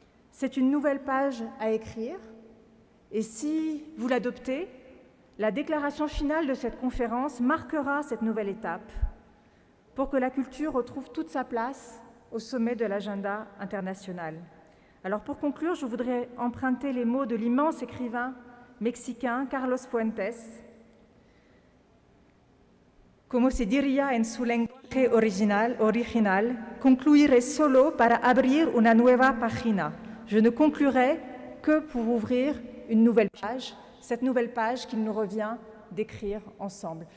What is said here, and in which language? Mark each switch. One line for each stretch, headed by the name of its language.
French: C'est une nouvelle page à écrire, et si vous l'adoptez, la déclaration finale de cette conférence marquera cette nouvelle étape pour que la culture retrouve toute sa place au sommet de l'agenda international. Alors pour conclure, je voudrais emprunter les mots de l'immense écrivain mexicain Carlos Fuentes.
Spanish: Como se diría en su lenguaje original, concluiré solo para abrir una nueva página.
French: Je ne conclurai que pour ouvrir une nouvelle page, cette nouvelle page qu'il nous revient d'écrire ensemble.